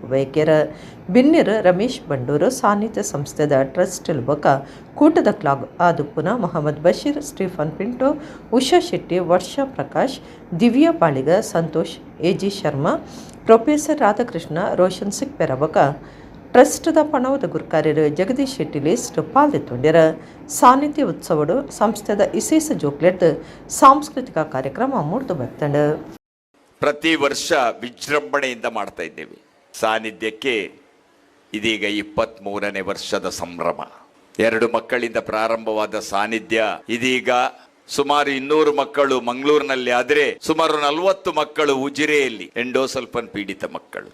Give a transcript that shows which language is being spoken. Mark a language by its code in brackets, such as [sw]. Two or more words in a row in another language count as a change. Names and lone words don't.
[tcy] ಬೈಕ್ಯರ ಬಿನ್ನಿರ ರಮೇಶ್ ಬಂಡೂರು ಸಾನ್ನಿಧ್ಯ ಸಂಸ್ಥೆದ ಟ್ರಸ್ಟ್ ಬಕ ಕೂಟದ ಕ್ಲಾಗ್ ಆದುಪುನ ಮೊಹಮ್ಮದ್ ಬಶೀರ್ ಸ್ಟೀಫನ್ ಪಿಂಟೋ ಉಷಾ ಶೆಟ್ಟಿ ವರ್ಷಾ ಪ್ರಕಾಶ್ ದಿವ್ಯಾ ಬಾಳಿಗ ಸಂತೋಷ್ ಎಜಿ ಶರ್ಮಾ ಪ್ರೊಫೆಸರ್ ರಾಧಾಕೃಷ್ಣ ರೋಷನ್ ಸಿಕ್ಪೆರ ಬಕ ಟ್ರಸ್ಟ್ದ ಪಣವದ ಗುರುಕಾರ್ಯರು ಜಗದೀಶ್ ಶೆಟ್ಟಿ ಲಿಸ್ಟ್ ಪಾಲ್ದೆತ್ತೊಂಡ್ಯರ ಸಾನ್ನಿಧ್ಯ ಉತ್ಸವಡು ಸಂಸ್ಥೆದ ವಿಶೇಷ ಜೋಕ್ಲೆಟ್ ಸಾಂಸ್ಕೃತಿಕ ಕಾರ್ಯಕ್ರಮ ಮೂಡ್ದು ಬರ್ತಂಡ. [kn] ಪ್ರತಿ ವರ್ಷ ವಿಜೃಂಭಣೆಯಿಂದ ಮಾಡ್ತಾ ಇದ್ದೇವೆ. ಸಾನ್ನಿಧ್ಯಕ್ಕೆ ಇದೀಗ 23ನೇ ವರ್ಷದ ಸಂಭ್ರಮ. 2 ಮಕ್ಕಳಿಂದ ಪ್ರಾರಂಭವಾದ ಸಾನ್ನಿಧ್ಯ ಇದೀಗ ಸುಮಾರು 200 ಮಕ್ಕಳು ಮಂಗಳೂರಿನಲ್ಲಿ ಆದರೆ ಸುಮಾರು 40 ಮಕ್ಕಳು ಉಜಿರೆಯಲ್ಲಿ ಎಂಡೋಸಲ್ಫನ್ ಪೀಡಿತ ಮಕ್ಕಳು.